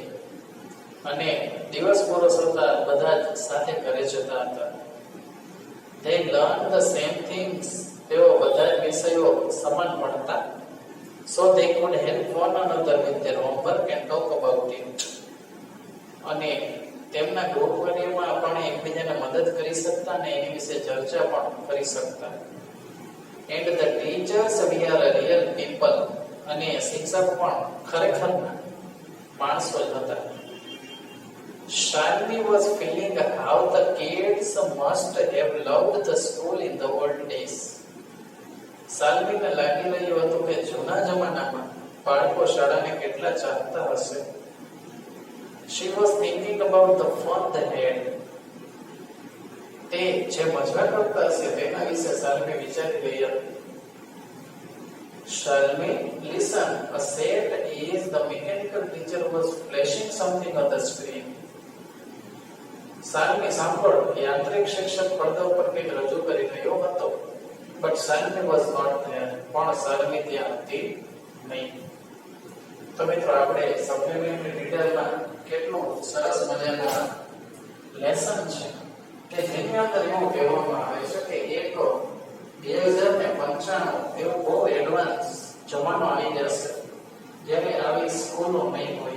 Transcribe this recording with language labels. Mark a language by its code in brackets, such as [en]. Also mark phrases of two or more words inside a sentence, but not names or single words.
[gu] અને દિવસ પૂરો થતા બધા જ સાથે ઘરે જતા હતા. [en] They learn the same things. [gu] તેઓ બધા જ વિષયો સમાન ભણતા. [en] So they could help one another with their homework and talk about it. [gu] અને તેમના ગ્રુપ કાર્યમાં પણ એકબીજાને મદદ કરી શકતા અને એની વિશે ચર્ચા પણ કરી શકતા. [en] And the teachers we are a real people. [gu] અને શિક્ષક પણ ખરેખરના માણસો જ હતા. [en] Shalini was feeling how the kids must have loved the school in the old days. [gu] શાલિનીને લાગી રહ્યું હતું કે જૂના જમાનામાં બાળકો શાળાને કેટલા ચાહતા હશે. [en] She was thinking about the fun they had. [gu] તે જે મજા કરતા હશે તેના વિશે શાલિની વિચારી રહી હતી. [en] Shalini, listen. A set is the mechanical teacher was flashing something on the screen. [gu] શાલિની સાંભળ, યાંત્રિક શિક્ષક પડદા ઉપર કંઈક રજૂ કરી રહ્યો હતો. [en] But Shalini was not there. [gu] પણ શાલિની ત્યાં હતી નહીં. તો મિત્રો આપણે [en] supplementary detail [gu] કેટલું સરસ મજાનું લેસન છે કે જેની અંદર એવું કહેવામાં આવે છે કે એક 2095 એવું બહુ એડવાન્સ જમાનો આવી જશે જ્યારે આવી સ્કૂલો નહીં હોય.